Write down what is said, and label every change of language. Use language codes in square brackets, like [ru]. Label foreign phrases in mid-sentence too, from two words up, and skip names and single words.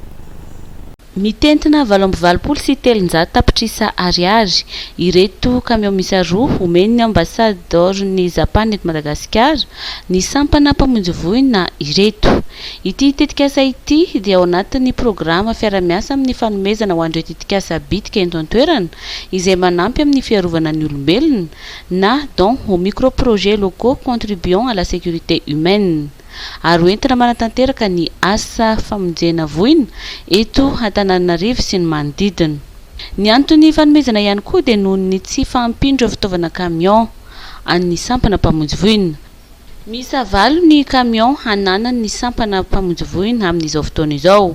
[mg] Mitentina 820 sy 300 tapitrisa ariary ireto camion misa roa omen'ny ambassadeur-ny Japon eto Madagasikara ny sampana mpamonjy voina ireto. Ity tetikasa ity dia ao anatin'ny programa fiara-miasa amin'ny fanomezana ho an'ireo tetikasa bitika eto an-toerana izay manampy amin'ny fiarovana ny olombelona na [fr] don aux micro-projets locaux contribuant à la sécurité humaine. [mg] Ary entina manatanteraka ny asa famonjena voina eto Antananarivo sy ny manodidina. Ny antony fanomezana ihany koa dia noho ny tsy fahampindro fitaovana camion an'ny sampana mpamonjy voina. Misa valo ny camion hananany ny sampana mpamonjy voina amin'izao fotoana izao.